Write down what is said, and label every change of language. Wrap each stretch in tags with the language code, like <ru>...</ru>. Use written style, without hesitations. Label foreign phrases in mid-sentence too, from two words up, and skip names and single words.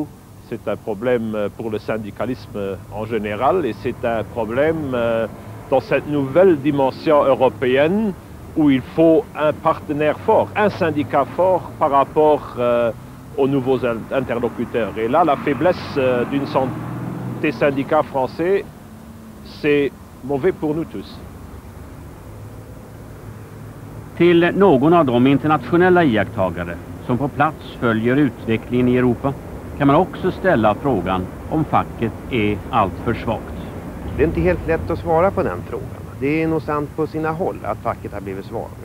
<fr>C'est un problème pour le syndicalisme en général et c'est un problème dans cette nouvelle dimension européenne où il faut un partenaire fort, un syndicat fort par rapport aux nouveaux interlocuteurs. Et là, la faiblesse des syndicats français, c'est mauvais pour nous tous.</fr> <sv>Till någon av de internationella iakttagare som på plats följer utvecklingen i Europa kan man också ställa frågan om facket är allt för svagt. Det är inte helt lätt att svara på den frågan. Det är nog sant på sina håll att facket har blivit svagare.</sv>